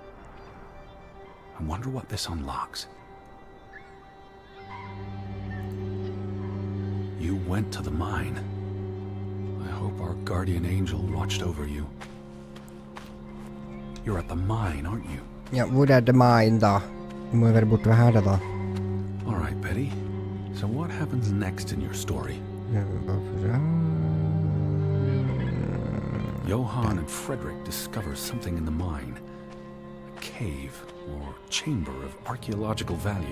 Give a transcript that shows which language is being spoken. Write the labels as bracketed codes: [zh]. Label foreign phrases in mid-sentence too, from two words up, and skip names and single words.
[en] I wonder what this unlocks. You went to the mine. I hope our guardian angel watched over you. You're at the mine, aren't you? [no] Ja, hvor er det mine da? Du må jo være borte ved her da. [en] All right, Betty. So what happens next in your story? Johann and Frederick discover something in the mine. A cave or chamber of archaeological value.